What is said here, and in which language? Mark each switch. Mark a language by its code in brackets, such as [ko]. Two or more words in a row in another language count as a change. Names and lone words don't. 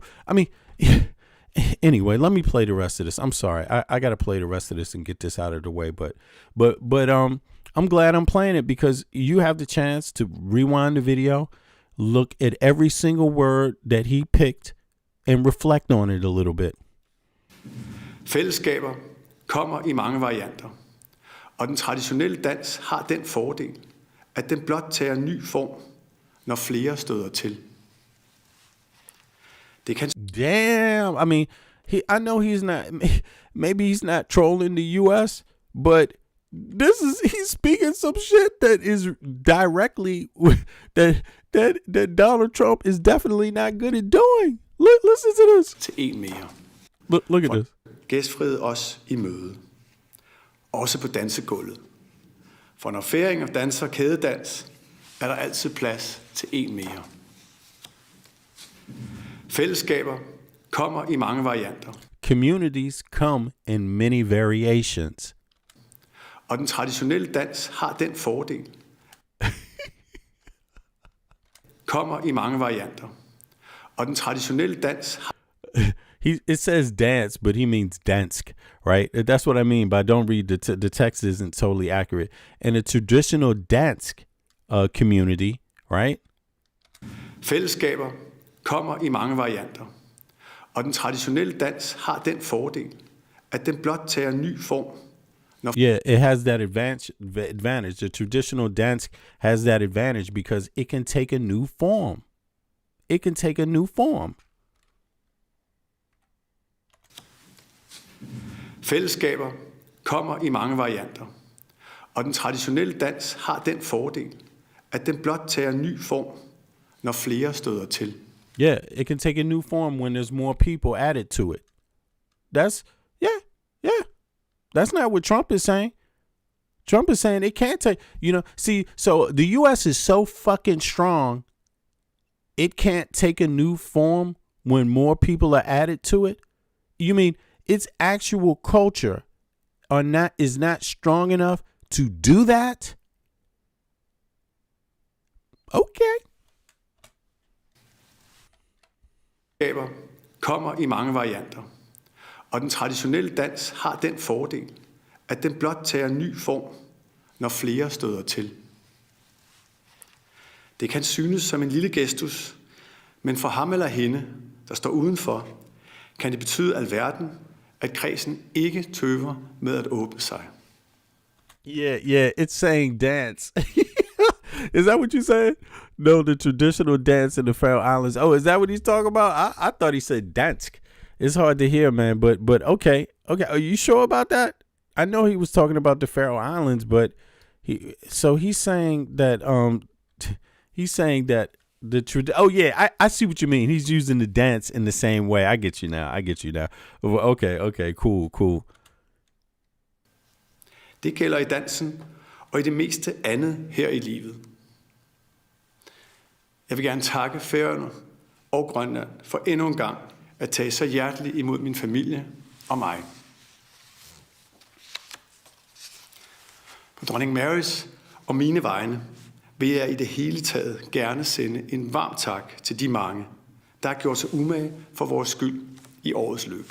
[en] I mean, anyway, let me play the rest of this. I'm sorry. I got to play the rest of this and get this out of the way. But I'm glad I'm playing it because you have the chance to rewind the video, look at every single word that he picked and reflect on it a little bit. [da] Fællesskaber kommer i mange varianter, og den traditionelle dans har den fordel, at den blot tager ny form, når flere støder til. Det kan... [en] Damn, I mean, I know he's not, maybe he's not trolling the U.S., but he's speaking some shit that is directly, that Donald Trump is definitely not good at doing. Listen to this. [da] Til en mere. [en] Look at this. [da] Gæstfrihed os i møde. Også på dansegulvet. For når færinger danser kædedans, er der altid plads til en mere. Fællesskaber kommer i mange varianter. [en] Communities come in many variations. [da] Og den traditionelle dans har den fordel. Kommer i mange varianter. Og den traditionelle dans har... [en] It says dance, but he means dansk, right? That's what I mean by don't read the text isn't totally accurate. And a traditional dansk community, right? [da] Fællesskaber kommer i mange varianter. Og den traditionelle dans har den fordel, at den blot tager ny form. [en] Yeah, it has that advantage. The traditional dance has that advantage because it can take a new form. It can take a new form. [da] Fællesskaber kommer i mange varianter. Og den traditionelle dans har den fordel, at den blot tager ny form, når flere støder til. [en] Yeah, it can take a new form when there's more people added to it. That's not what Trump is saying. Trump is saying it can't take, so the U.S. is so fucking strong, it can't take a new form when more people are added to it. You mean its actual culture is not strong enough to do that? Okay. [da] Fællesskaber kommer i mange varianter. Og den traditionelle dans har den fordel, at den blot tager ny form, når flere støder til. Det kan synes som en lille gestus, men for ham eller hende, der står udenfor, kan det betyde alverden, at kredsen ikke tøver med at åbne sig. [en] Yeah, it's saying dance. Is that what you said? No, the traditional dance in the Faroe Islands. Oh, is that what he's talking about? I thought he said dansk. It's hard to hear, man, but okay. Are you sure about that? I know he was talking about the Faroe Islands, but he's saying that I see what you mean. He's using the dance in the same way. I get you now. Okay, cool. [da] Det gælder i dansen og i det meste andet her i livet. Jeg vil gerne takke Færøerne og Grønland for endnu en gang at tage så hjerteligt imod min familie og mig. På dronning Marys og mine vegne vil jeg i det hele taget gerne sende en varm tak til de mange, der har gjort sig umage for vores skyld i årets løb.